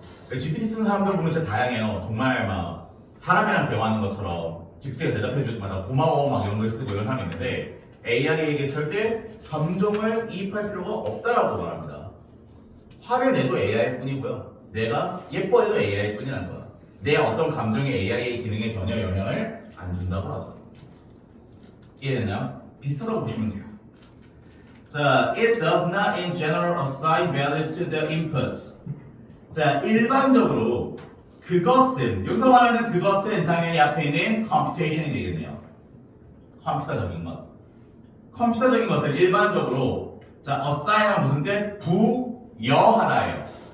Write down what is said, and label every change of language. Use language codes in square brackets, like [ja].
[ko] GPT 쓰는 사람들 보면 진짜 다양해요. 정말 막 사람이랑 대화하는 것처럼 GPT가 대답해 줄 때마다 고마워 막 이런 걸 쓰고 이런 사람이 있는데 AI에게 절대 감정을 이입할 필요가 없다라고 말합니다. 화를 내도 AI일 뿐이고요. 내가 예뻐해도 AI일 뿐이라는 거야. 내 어떤 감정이 AI의 기능에 전혀 영향을 안 준다고 하죠. 이해됐나요? 비슷하다고 보시면 돼요. 자, [en] it does not in general assign value to the inputs. [ko] 자, 일반적으로 그것은, 여기서 말하는 그것은 당연히 앞에 있는 computation이 되겠네요. 컴퓨터적인 것. 컴퓨터적인 것은 일반적으로 자, assign은 무슨 뜻? 부여하다예요.